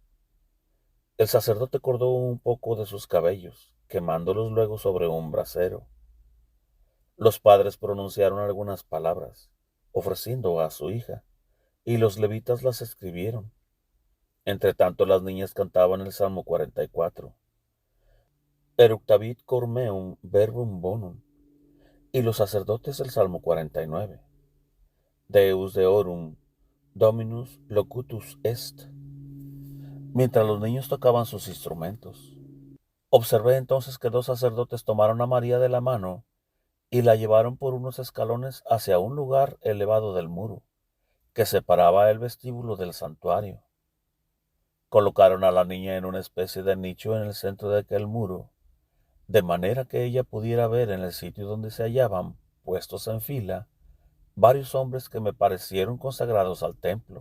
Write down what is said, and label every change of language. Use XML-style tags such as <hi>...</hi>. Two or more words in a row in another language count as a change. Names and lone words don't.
<es>El sacerdote cortó un poco de sus cabellos, quemándolos luego sobre un brasero. Los padres pronunciaron algunas palabras, ofreciendo a su hija, y los levitas las escribieron. Entretanto las niñas cantaban el Salmo 44,</es> <la>Eructavit cor meum verbum bonum,</la> <es>y los sacerdotes el Salmo 49,</es> <la>Deus deorum, Dominus locutus est,</la> <es>mientras los niños tocaban sus instrumentos. Observé entonces que dos sacerdotes tomaron a María de la mano y la llevaron por unos escalones hacia un lugar elevado del muro, que separaba el vestíbulo del santuario. Colocaron a la niña en una especie de nicho en el centro de aquel muro, de manera que ella pudiera ver en el sitio donde se hallaban, puestos en fila, varios hombres que me parecieron consagrados al templo.</es>